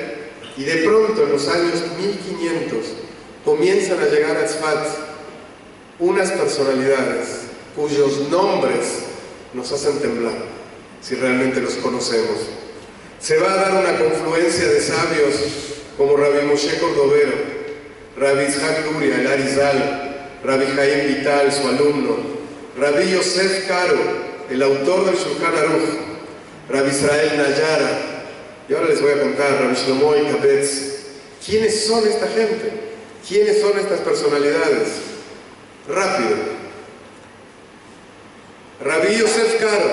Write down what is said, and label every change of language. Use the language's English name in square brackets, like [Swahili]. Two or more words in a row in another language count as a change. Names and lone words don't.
[Spanish] Y de pronto, en los años 1500, comienzan a llegar a Tzfat unas personalidades cuyos nombres nos hacen temblar, si realmente los conocemos. Se va a dar una confluencia de sabios como Rabbi Moshe Cordovero, Rabbi Itzhak Luria, el Arizal, Rabbi Jaim Vital, su alumno, Rabbi Yosef Karo, el autor del Shulchan Aruch, Rabbi Israel Nayara. Y ahora les voy a contar, Rabbi Shlomo Ikabetz, ¿quiénes son esta gente? ¿Quiénes son estas personalidades? Rápido. Rabbi Yosef Karo.